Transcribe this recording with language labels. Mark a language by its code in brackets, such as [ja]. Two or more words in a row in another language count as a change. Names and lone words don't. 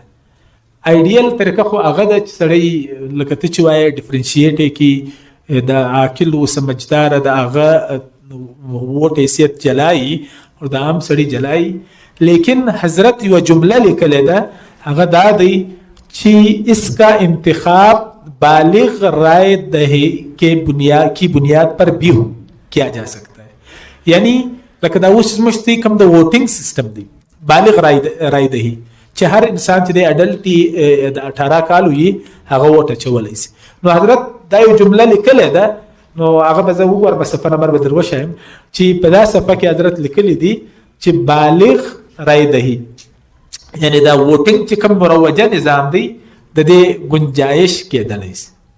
[ps] آیډیل طریقه خو هغه د سړی لکه ته چې وایي ډیفرنشیټ کې د عاقل او سمجدار د هغه ووټ حیثیت جلایي او د عام سړی جلایي. لیکن حضرت یو جمله لیکلې ده هغه دا دی چې [ur] اس کا انتخاب بالغ رائے دہی کے بنیاد پر بھی کیا جا سکتا ہے. [ps] یعنی لکه دا اوس مشتي کوم د ووټینګ سیستم دی [ur] بالغ رائے دہی [ps] چې هر انسان چې د اډلټي د 18 کال وي هغه ووټ چولای شي. نو حضرت دا یو جمله لیکلې ده نو هغه به زه وګورم په صفحه نمبر به دروښیم چې په دا صفحه کې حضرت لیکلي دي چې [ur] بالغ رائے دہی [ps] یعنی دا ووټینګ چې کوم مروجه نظام دی د دې گنجائش کېدلی شي.